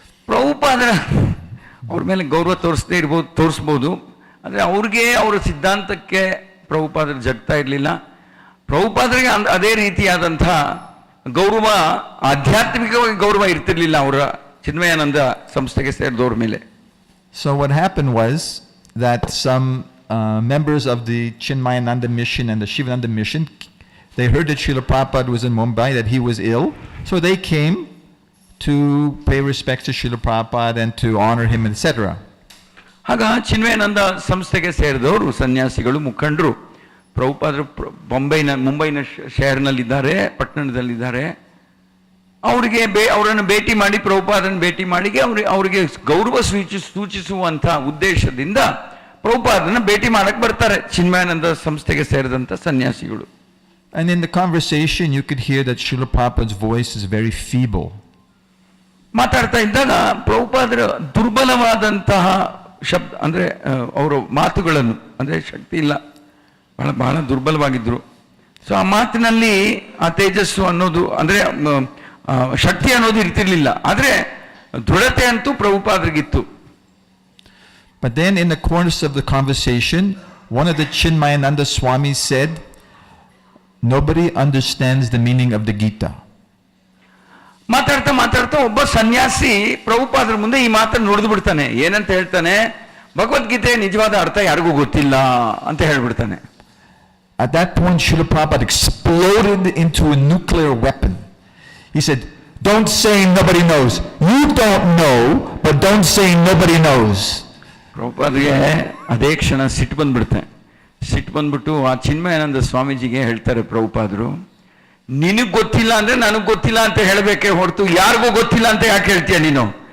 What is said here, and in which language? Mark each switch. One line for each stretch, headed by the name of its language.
Kannada: ಪ್ರಭುಪಾದರ ಅವ್ರ ಮೇಲೆ ಗೌರವ ತೋರಿಸ್ಬೋದು, ಆದರೆ ಅವ್ರಿಗೆ ಅವರ ಸಿದ್ಧಾಂತಕ್ಕೆ ಪ್ರಭುಪಾದರು ಜಗ್ತಾ ಇರಲಿಲ್ಲ. ಪ್ರಭುಪಾದರಿಗೆ ಅದೇ ರೀತಿಯಾದಂಥ ಗೌರವ, ಆಧ್ಯಾತ್ಮಿಕವಾಗಿ ಗೌರವ ಇರ್ತಿರ್ಲಿಲ್ಲ ಅವರ ಚಿನ್ಮಯಾನಂದ ಸಂಸ್ಥೆಗೆ ಸೇರಿದವ್ರ ಮೇಲೆ.
English: So what happened was that some members of the Chinmayananda mission and the Shivananda mission, they heard that Srila Prabhupada was in Mumbai, that he was ill, so they came to pay respects to Srila Prabhupada and to honor him, etc.
Kannada: ಆಗ ಚಿನ್ಮಯಾನಂದ ಸಂಸ್ಥೆಗೆ ಸೇರಿದವರು ಸನ್ಯಾಸಿಗಳು, ಮುಖಂಡರು ಪ್ರಭುಪಾದರು ಮುಂಬೈನ ಶಹರ್ನಲ್ಲಿದ್ದಾರೆ, ಪಟ್ಟಣದಲ್ಲಿದ್ದಾರೆ. ಅವರನ್ನು ಭೇಟಿ ಮಾಡಿ, ಪ್ರಭುಪಾದನ ಭೇಟಿ ಮಾಡಿ ಅವರಿಗೆ ಗೌರವ ಸೂಚಿಸುವಂಥ ಉದ್ದೇಶದಿಂದ ಪ್ರಭುಪಾದನ ಭೇಟಿ ಮಾಡಕ್ಕೆ ಬರ್ತಾರೆ ಚಿನ್ಮಯಾನಂದ ಸಂಸ್ಥೆಗೆ ಸೇರಿದಂಥ ಸನ್ಯಾಸಿಗಳು.
English: And in the conversation you could hear that Srila Prabhupada's voice is very feeble.
Kannada: ಮಾತಾಡ್ತಾ ಇದ್ದಾಗ ಪ್ರಭುಪಾದರ ದುರ್ಬಲವಾದಂತಹ ಶಬ್ದ, ಅಂದರೆ ಅವರ ಮಾತುಗಳನ್ನು, ಅಂದರೆ ಶಕ್ತಿ ಇಲ್ಲ, ಬಹಳ ದುರ್ಬಲವಾಗಿದ್ರು. ಸೊ ಆ ಮಾತಿನಲ್ಲಿ ಆ ತೇಜಸ್ಸು ಅನ್ನೋದು, ಅಂದರೆ ಶಕ್ತಿ ಅನ್ನೋದು ಇರ್ತಿರ್ಲಿಲ್ಲ, ಆದರೆ ದೃಢತೆ ಅಂತೂ ಪ್ರಭುಪಾದರಿಗಿತ್ತು.
English: But then in the course of the conversation, one of the Chinmayananda Swamis said, nobody understands the meaning of the Gita.
Kannada: ಮಾತಾಡ್ತಾ ಒಬ್ಬ ಸನ್ಯಾಸಿ ಪ್ರಭುಪಾದರ ಮುಂದೆ ಈ ಮಾತನ್ನು ನುಡಿದು ಬಿಡ್ತಾನೆ. ಏನಂತ ಹೇಳ್ತಾನೆ, ಭಗವದ್ಗೀತೆ ನಿಜವಾದ ಅರ್ಥ ಯಾರಿಗೂ ಗೊತ್ತಿಲ್ಲ ಅಂತ ಹೇಳ್ಬಿಡ್ತಾನೆ.
English: At that point, Srila Prabhupada exploded into a nuclear weapon. He said, don't say nobody knows. You don't know, but don't say nobody knows.
Kannada: ಪ್ರಭುಪಾದರಿಗೆ ಅದೇ ಕ್ಷಣ ಸಿಟ್ಟು ಬಂದ್ಬಿಟ್ಟು ಆ ಚಿನ್ಮಯಾನಂದ ಸ್ವಾಮೀಜಿಗೆ ಹೇಳ್ತಾರೆ ಪ್ರಭುಪಾದರು, ನಿನಗೆ ಗೊತ್ತಿಲ್ಲ ಅಂದ್ರೆ ನನಗೆ ಗೊತ್ತಿಲ್ಲ ಅಂತ ಹೇಳಬೇಕೇ ಹೊರತು ಯಾರಿಗೂ ಗೊತ್ತಿಲ್ಲ ಅಂತ ಯಾಕೆ ಹೇಳ್ತೀಯ ನೀನು?